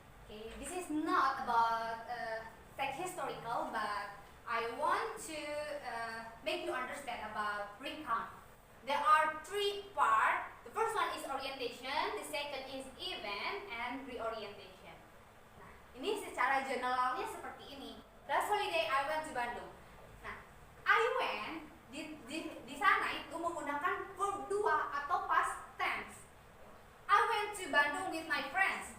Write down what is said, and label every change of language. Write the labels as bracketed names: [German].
[English] Okay, this is not about text historical, but I want to make you understand about recount. There are 3 parts. The first one is orientation, the second is event, and reorientation. [Indonesian] Nah, ini secara generalnya seperti ini. [English] Last holiday I went to Bandung. Nah, I went di sana itu menggunakan verb 2 atau past tense. I went to Bandung with my friends.